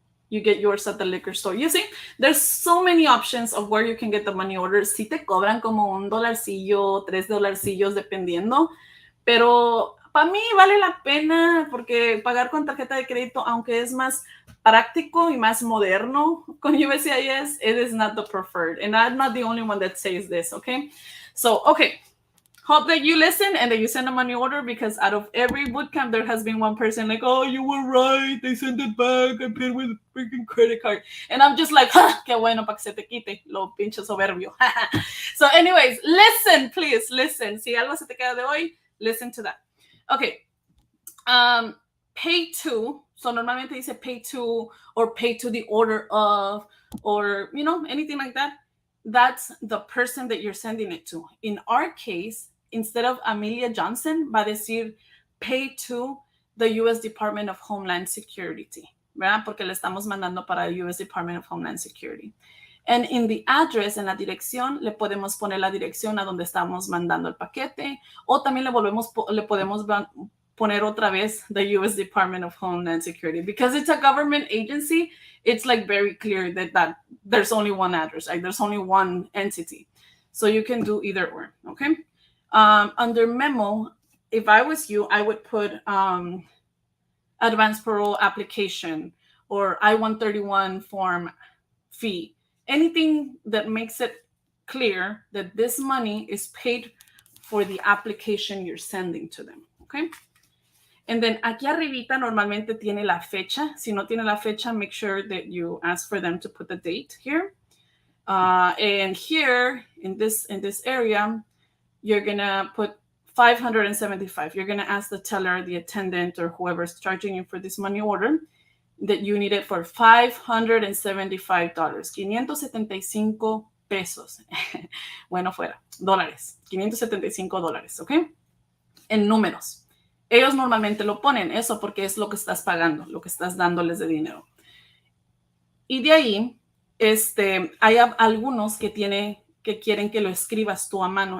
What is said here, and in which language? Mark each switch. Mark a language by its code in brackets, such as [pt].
[en] You get yours at the liquor store. You see, there's so many options of where you can get the money orders. [es] Si te cobran como $1, $3 dependiendo, pero para mí vale la pena porque pagar con tarjeta de crédito, aunque es más práctico y más moderno con USCIS, [en] it is not the preferred. And I'm not the only one that says this, okay? So, okay. Hope that you listen and that you send a money order because out of every bootcamp, there has been one person like, oh, you were right. They sent it back. I paid with a freaking credit card. And I'm just like, [es] qué bueno pa' que se te quite, lo pinche soberbio. [en] So anyways, listen, please, listen. [es] Si algo se te queda de hoy, [en] listen to that. Okay. Pay to. So [es] normalmente dice [en] pay to or pay to the order of or, you know, anything like that. That's the person that you're sending it to. In our case, instead of Amelia Johnson, [es] va a decir [en] pay to the U.S. [es] Department of Homeland Security, ¿verdad? Porque le estamos mandando para el U.S. [en] Department of Homeland Security. And in the address, [es] en la dirección, le podemos poner la dirección a donde estamos mandando el paquete, o también le podemos poner otra vez the U.S. [en] Department of Homeland Security. Because it's a government agency, it's like very clear that there's only one address, like there's only one entity. So you can do either or, okay? Under memo, if I was you, I would put Advance Parole application or I-131 form fee. Anything that makes it clear that this money is paid for the application you're sending to them, okay? And then [es] aquí arribita normalmente tiene la fecha. Si no tiene la fecha, [en] make sure that you ask for them to put the date here. And here, in this area, you're going to put $575. You're going to ask the teller, the attendant, or whoever's charging you for this money order that you need it for $575. [es] 575 pesos. Bueno, fuera. Dólares. $575, ¿ok? En números. Ellos normalmente lo ponen eso porque es lo que estás pagando, lo que estás dándoles de dinero. Y de ahí, hay algunos que quieren que lo escribas tú a mano.